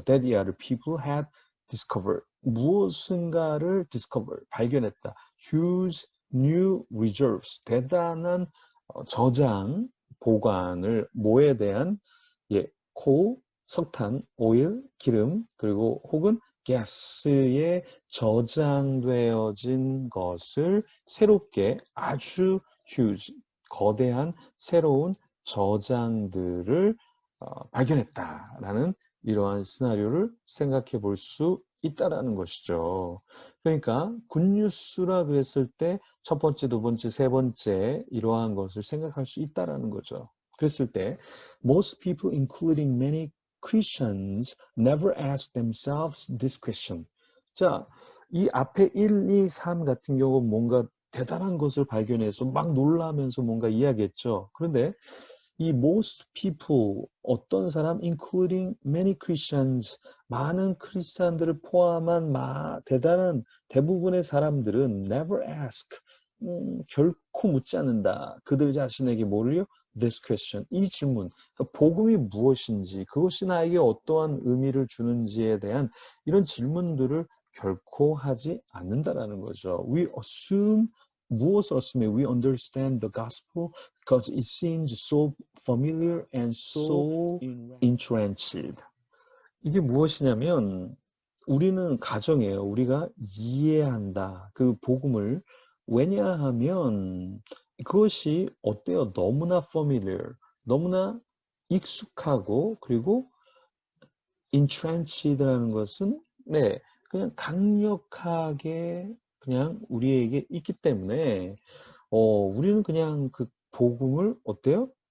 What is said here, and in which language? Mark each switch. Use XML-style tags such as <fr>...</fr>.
<en>That other people had discovered.</en> <ko>무엇인가를 discover, 발견했다.</ko> <en>Huge new reserves.</en> <ko>대단한 저장, 보관을 뭐에 대한 coal, 석탄, oil, 기름, 그리고 혹은 가스에 저장되어진 것을 새롭게 아주 huge, 거대한 새로운 저장들을 발견했다라는 이러한 시나리오를 생각해 볼 수 있다라는 것이죠. 그러니까 굿뉴스라 그랬을 때 첫 번째, 두 번째, 세 번째 이러한 것을 생각할 수 있다라는 거죠. 그랬을 때</ko> <en>most people, including many Christians, never ask themselves this question.</en> <ko>자, 이 앞에 1, 2, 3 같은 경우 뭔가 대단한 것을 발견해서 막 놀라면서 뭔가 이야기했죠. 그런데 이 most people, 어떤 사람,</ko> <en>including many Christians,</en> <ko>많은 크리스찬들을 포함한 대단한 대부분의 사람들은 never ask, 결코 묻지 않는다. 그들 자신에게 뭐를요?</ko> <en>This question,</en> <ko>이 질문, 그러니까 복음이 무엇인지, 그것이 나에게 어떠한 의미를 주는지에 대한 이런 질문들을 결코 하지 않는다라는 거죠.</ko> <en>We assume,</en> <ko>무엇을 assume?</ko> <en>We understand the gospel because it seems so familiar and so entrenched.</en> <ko>이게 무엇이냐면 우리는 가정이에요. 우리가 이해한다. 그 복음을. 왜냐하면 그것이 어때요? 너무나</ko> <en>familiar,</en> <ko>너무나 익숙하고 그리고 entrenché드라는 것은 그냥 강력하게 그냥 우리에게 있기 때문에 우리는 그냥 그 복음을 어때요?</ko>